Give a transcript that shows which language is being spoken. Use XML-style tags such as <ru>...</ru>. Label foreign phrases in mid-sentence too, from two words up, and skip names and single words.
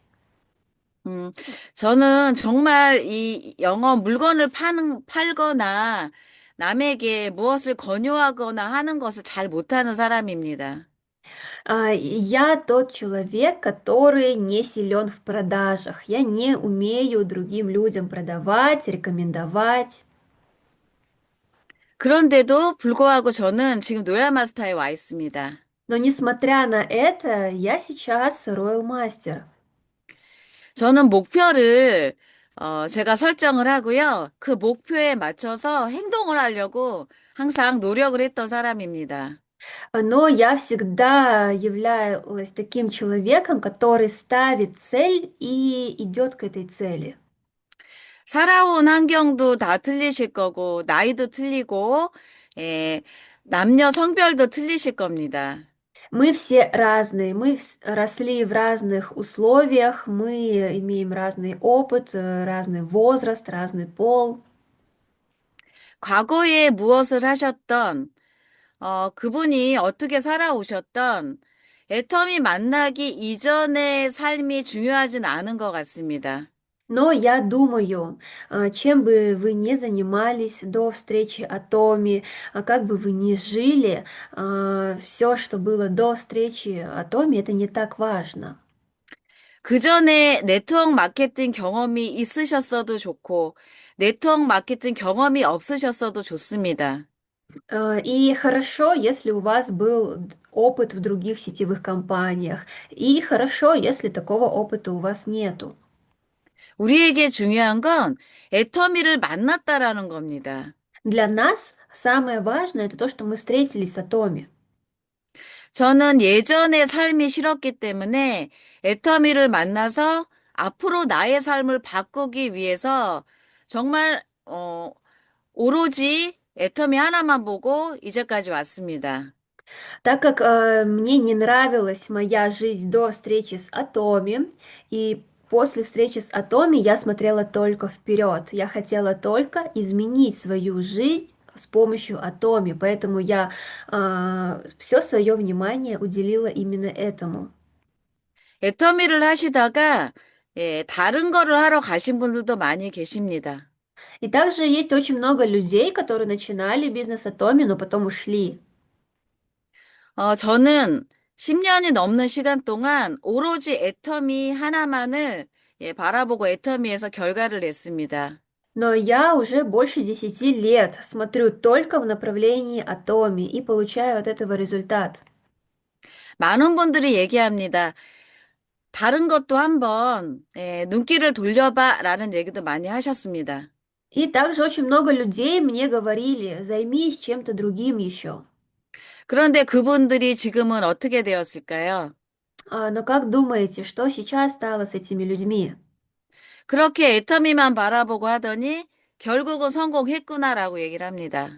<ko>음, 저는 정말 이 영어 물건을 팔거나 남에게 무엇을 권유하거나 하는 것을 잘 못하는 사람입니다.</ko> <ru>Я тот человек, который не силен в продажах. Я не умею другим людям продавать, рекомендовать.</ru> <ko>그런데도 불구하고 저는 지금 노얄 마스터에 와 있습니다.</ko> <ru>Но несмотря на это, я сейчас Royal Master.</ru> <ko>저는 목표를 제가 설정을 하고요. 그 목표에 맞춰서 행동을 하려고 항상 노력을 했던 사람입니다.</ko> <ru>Но я всегда являлась таким человеком, который ставит цель и идет к этой цели.</ru> <ko>살아온 환경도 다 틀리실 거고, 나이도 틀리고, 예, 남녀 성별도 틀리실 겁니다.</ko> <ru>Мы все разные, росли в разных условиях, мы имеем разный опыт, разный возраст, разный пол.</ru> <ko>과거에 무엇을 하셨던, 그분이 어떻게 살아오셨던, 애터미 만나기 이전의 삶이 중요하진 않은 것 같습니다.</ko> <ru>Но я думаю, чем бы вы ни занимались до встречи Атоми, как бы вы ни жили, все, что было до встречи Атоми, это не так важно.</ru> <ko>그 전에</ko> <en>network marketing</en> <ko>경험이 있으셨어도 좋고,</ko> <en>network marketing</en> <ko>경험이 없으셨어도 좋습니다.</ko> <ru>И хорошо, если у вас был опыт в других сетевых компаниях, и хорошо, если такого опыта у вас нету.</ru> <ko>우리에게 중요한 건 애터미를 만났다라는 겁니다.</ko> <ru>Для нас самое важное это то, что мы встретились с Атоми.</ru> <ko>저는 예전의 삶이 싫었기 때문에 애터미를 만나서 앞으로 나의 삶을 바꾸기 위해서 정말, 오로지 애터미 하나만 보고 이제까지 왔습니다.</ko> <ru>Так как мне не нравилась моя жизнь до встречи с Атоми, и после встречи с Атоми я смотрела только вперед. Я хотела только изменить свою жизнь с помощью Атоми, поэтому я все свое внимание уделила именно этому.</ru> <ko>애터미를 하시다가, 예, 다른 거를 하러 가신 분들도 많이 계십니다.</ko> <ru>И также есть очень много людей, которые начинали бизнес Атоми, но потом ушли.</ru> <ko>저는 10년이 넘는 시간 동안 오로지 애터미 하나만을 예, 바라보고 애터미에서 결과를 냈습니다.</ko> <ru>Но я уже больше 10 лет смотрю только в направлении Атоми и получаю от этого результат.</ru> <ko>많은 분들이 얘기합니다. 다른 것도 한번 예, 눈길을 돌려봐 라는 얘기도 많이 하셨습니다.</ko> <ru>И также очень много людей мне говорили, займись чем-то другим еще.</ru> <ko>그런데 그분들이 지금은 어떻게 되었을까요?</ko> <ru>Но как думаете, что сейчас стало с этими людьми?</ru> <ko>그렇게 애터미만 바라보고 하더니 결국은 성공했구나라고 얘기를 합니다.</ko>